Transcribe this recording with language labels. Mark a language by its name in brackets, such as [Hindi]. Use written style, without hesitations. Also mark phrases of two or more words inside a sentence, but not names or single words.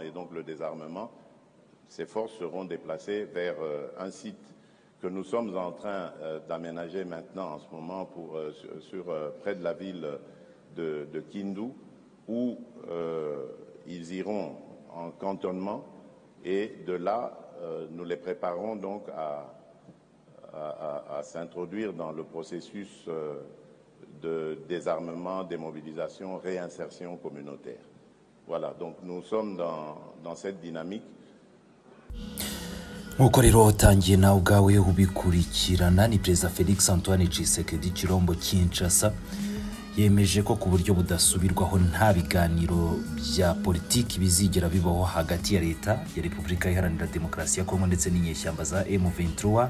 [French] et donc le désarmement, ces forces seront déplacées vers un site que nous sommes en train d'aménager maintenant en ce moment près de la ville de Kindu, où ils iront en cantonnement, et de là, nous les préparons donc à s'introduire dans le processus de désarmement, démobilisation, réinsertion communautaire. Voilà, donc nous sommes dans cette dynamique. [Kinyarwanda] Nk'uko rero watangiye nawe ubwawe ubikurikirana, ni Perezida Felix Antoine Tshisekedi Tshilombo Kinshasa yemeje ko ku buryo budasubirwaho nta biganiro bya politiki bizigera bibaho hagati ya leta ya Repubulika Iharanira Demokarasi ya Kongo ndetse n'inyeshyamba za M23.